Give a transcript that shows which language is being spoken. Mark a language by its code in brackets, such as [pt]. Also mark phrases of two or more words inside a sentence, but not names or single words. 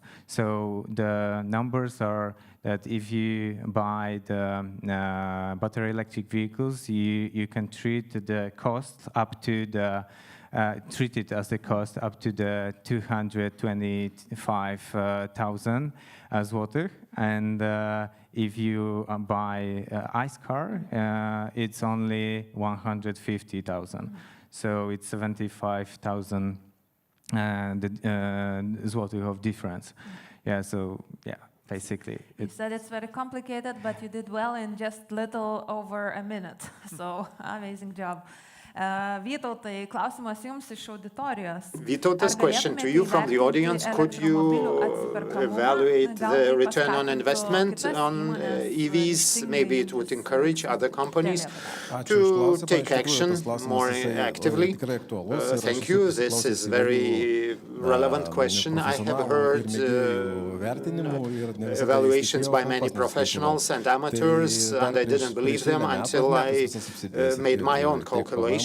[en] So the numbers are that if you buy the battery electric vehicles, you can treat the cost up to the treat it as the cost up to the 225,000 złotych, and if you buy ICE car, it's only 150,000. So it's 75,000 złotych of difference. Yeah. So yeah. Basically, you said it's very complicated, but you did well in just little over a minute. So amazing job. [lt] Vytautai, klausimas jums iš auditorijos. [en] Vytautas, question to you from the audience. Could you evaluate the return on investment on EVs? Maybe it would encourage other companies to take action more actively. Thank you. This is a very relevant question. I have heard evaluations by many professionals and amateurs, and I didn't believe them until I made my own calculations.